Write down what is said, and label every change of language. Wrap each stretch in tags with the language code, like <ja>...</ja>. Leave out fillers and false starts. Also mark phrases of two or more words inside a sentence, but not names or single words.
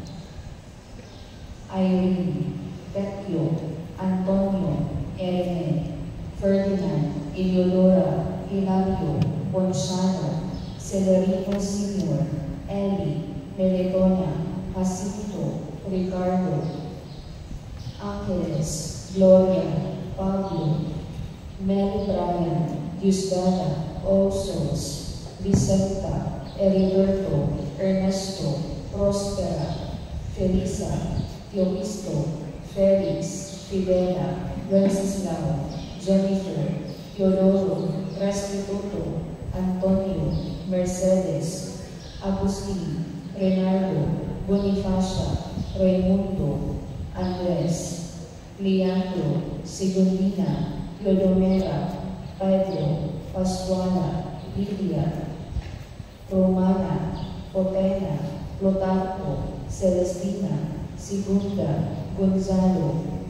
<tl>Irene, Petio, Antonio, Erne, Ferdinand, Eleodora, Hilario, Gonzalo, Celerino Sr., Eli, Meledona, Jacinto, Ricardo, Angeles, Gloria, Pablo, Mel Brian, Diosdada, All Souls, Vicenta, Heriberto, Ernesto, Prospera, Felisa, Teobisto, Felix, Fidela, Wenceslao, Jennifer, Teodoro, Restituto, Antonio, Mercedes, Agustin, Renardo, Bonifacia, Raimundo, Andres, Leandro, Segundina, Clodomera, Pedro, Pascuala, Lidia, Romana, Potena, Plutarco, Celestina, Segunda, Gonzalo,</tl>